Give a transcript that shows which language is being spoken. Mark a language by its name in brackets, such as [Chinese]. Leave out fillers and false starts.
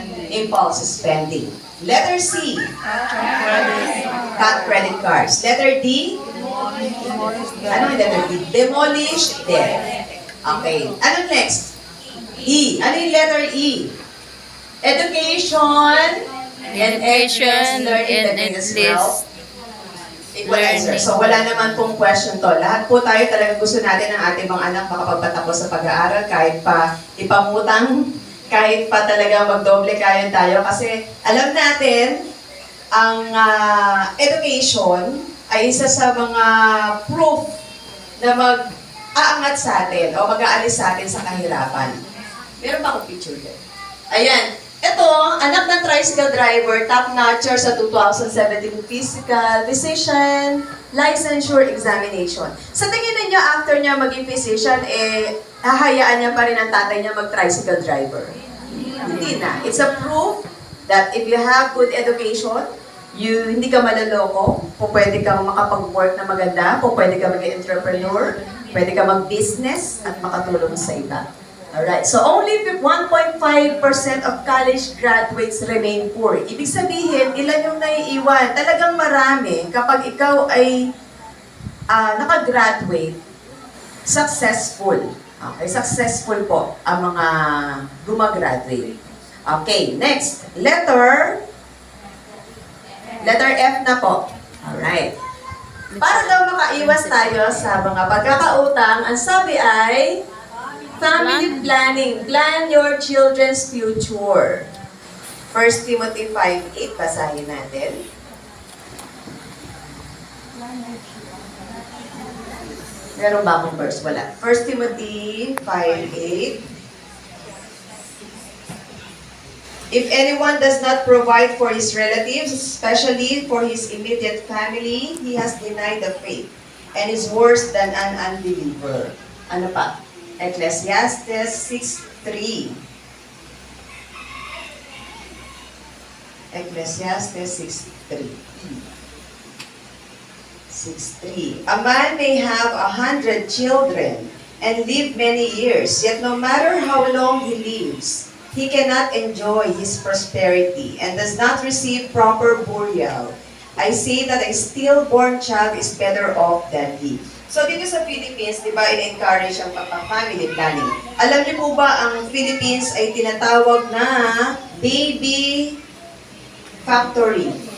[English] Impulse spending. Letter C? Cut credit cards. Letter D? [Filipino] Ano yung letter D? [English] Demolish debt. Okay. Ano next? E. [Filipino] Ano yung letter E? [English] Education and learning the greatest wealth. Equalizer. [Filipino] So, wala naman pong question to. Lahat po tayo talaga gusto natin ang ating mga anak makapagpatapos sa pag-aaral kahit pa ipamutang, kahit pa talaga magdoble kaya tayo. Kasi alam natin, ang education ay isa sa mga proof na mag-aangat sa atin o mag-aalis sa atin sa kahirapan. Meron ba akong picture dyan? Ayan. Ito, anak ng tricycle driver, top-notcher sa 2017 physical, physician, licensure examination. Sa tingin ninyo, after niya maging physician, hahayaan niya pa rin ang tatay niya mag-tricycle driver? Hindi na. [English] It's a proof that if you have good education, [Filipino] hindi ka malaloko, pwede kang makapag-work na maganda, pwede ka mag-entrepreneur, pwede ka mag-business at makatulong sa iba. [English] Alright, so only 1.5% of college graduates remain poor. [Filipino] Ibig sabihin, ilan yung naiiwan? Talagang marami. Kapag ikaw ay nakagraduate, successful. Okay, successful po ang mga gumagraduate. [English] Okay, next. Letter F na po. Alright. [Filipino] Para daw makaiwas tayo sa mga pagkakautang, ang sabi ay family planning. [English] Plan your children's future. [Filipino] 1 Timothy 5:8, basahin natin. Meron ba akong verse? Wala. 1 Timothy 5:8. [English] If anyone does not provide for his relatives, especially for his immediate family, he has denied the faith and is worse than an unbeliever. [Filipino] Ano pa? Ecclesiastes 6:3. [English] Ecclesiastes 6:3. 6:3. A man may have 100 children and live many years, yet no matter how long he lives, he cannot enjoy his prosperity and does not receive proper burial. I say that a stillborn child is better off than he. [Filipino] So dito sa Philippines, di ba, in-encourage ang family planning. Alam niyo po ba, ang Philippines ay tinatawag na baby factory.